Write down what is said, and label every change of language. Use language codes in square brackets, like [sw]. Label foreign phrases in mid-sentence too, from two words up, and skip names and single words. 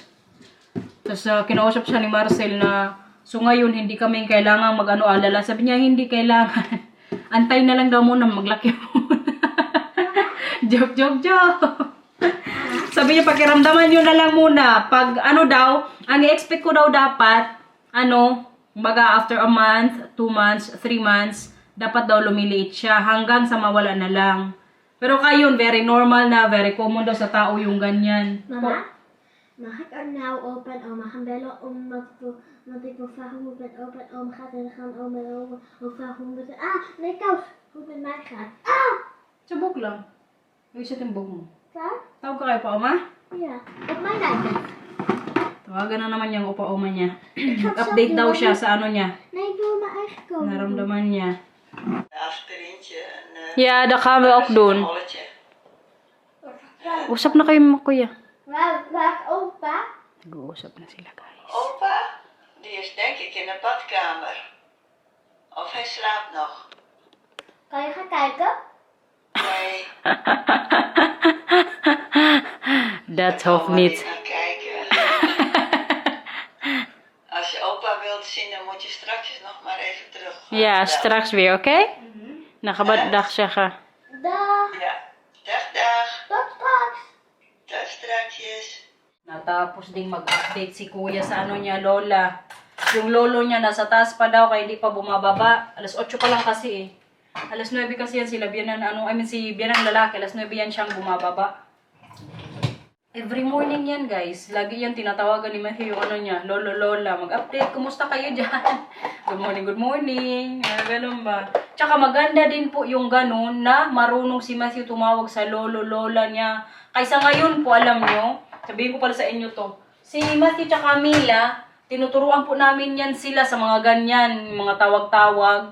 [tl] Tapos kinausap siya ni Marcel na, so ngayon hindi kami kailangan alala. Sabi niya, hindi kailangan. Antay na lang daw muna, maglaki muna. Joke. Sabi niya, pakiramdaman nyo na lang muna. Pag ang i-expect ko daw dapat, kumbaga [en] after a month, 2 months, 3 months, [tl] dapat daw lumiliit siya hanggang sa mawala na lang. Pero kayon, [en] very normal [tl] na, [en] very common [tl] daw sa tao yung ganyan. [nl] Mama, mag ik er nou opa en oma gaan bellen want ik wil vragen hoe het met opa en oma gaat en dan gaan oma en oma ook vragen hoe het nee kous, hoe het met mij gaat. [tl] Subok lang. Ayos yung timbog mo. [nl] Klaar? [tl] Tawag ka kayo pa, [nl] Oma? Ja, op mijn iPad. [tl] Tawagan na naman yung upa-oma niya. [nl] Ik ga het zelf [tl] Update [nl] doen, [tl] daw [nl] hoor. [tl] siya sa niya. [nl] Nee, ik wil mijn eigen code doen. [tl] Naramdaman niya. [nl] Aspirintje en Ja, daar gaan we ook doen. holletje. [tl] Usap na kayo mo, kuya. [nl] Waar opa? [tl] Nag-uusap na sila, guys. [nl] Opa, die is denk ik in de badkamer. Of hij slaapt nog. Kan je gaan kijken? Nee, Dat daar hoeft kan maar niet. niet naar kijken. Als je opa wilt zien, dan moet je straks nog maar even terug. Ja, straks weer, oké? Dan gaan we dag zeggen. Dag. Ja, dag dag. Tot straks. Dag strakjes. [tl] Natapos ding mag-update si kuya sa ano niya, lola. Yung lolo niya nasa taas pa daw kaya hindi pa bumababa. Alas 8 pa lang kasi eh. Alas 9 kasi yan sila biyanan, si biyanan lalaki. Alas 9 yan siyang bumababa. [en] Every morning [tl] yan guys. Lagi yan tinatawagan ni Matthew yung ano niya, lolo, lola. Mag-update, kumusta kayo dyan? [en] Good morning, good morning. [tl] Ganun ba? Tsaka maganda din po yung ganun na marunong si Matthew tumawag sa lolo, lola niya. Kaysa ngayon po, alam nyo, sabihin ko pala sa inyo to. Si Matthew tsaka Mila, tinuturuan po namin yan sila sa mga ganyan, mga tawag-tawag.